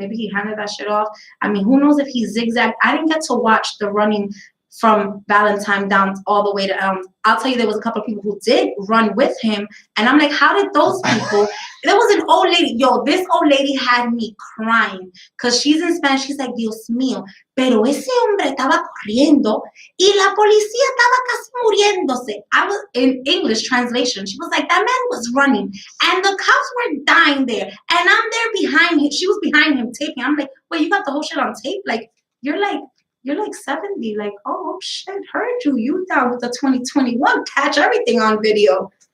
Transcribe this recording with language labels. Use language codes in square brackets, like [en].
[en] Maybe he handed that shit off. I mean, who knows if he zigzagged? I didn't get to watch the running from Valentine down all the way to Elms. I'll tell you, there was a couple of people who did run with him. And I'm like, how did those people? There was an old lady. Yo, this old lady had me crying. Because she's in Spanish. She's like, [es] Dios mío. Pero ese hombre estaba corriendo. Y la policía estaba casi muriéndose. [en] I was in English translation. She was like, that man was running. And the cops were dying there. And I'm there behind him. She was behind him taping. I'm like, wait, you got the whole shit on tape? Like, you're like 70, like, oh shit, heard you down with the 2021, catch everything on video.